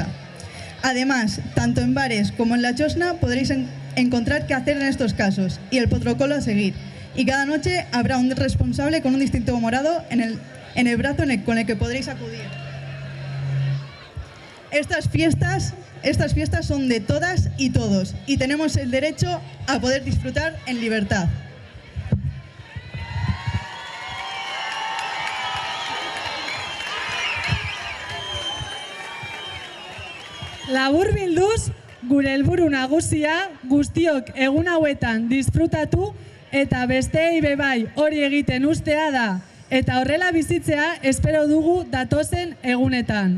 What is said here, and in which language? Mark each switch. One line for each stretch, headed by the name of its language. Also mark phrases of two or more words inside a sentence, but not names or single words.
Spanish: Además, tanto en bares como en la Chosna podréis encontrar qué hacer en estos casos y el protocolo a seguir. Y cada noche habrá un responsable con un distintivo morado en el brazo con el que podréis acudir. Estas fiestas estas fiestas son de todas y todos y tenemos el derecho a poder disfrutar en libertad.
Basque: Laburbilduz, gure helburu nagusia guztiok egun hauetan disfrutatu eta besteei bebai hori egiten ustea da, eta horrela bizitzea espero dugu datozen egunetan.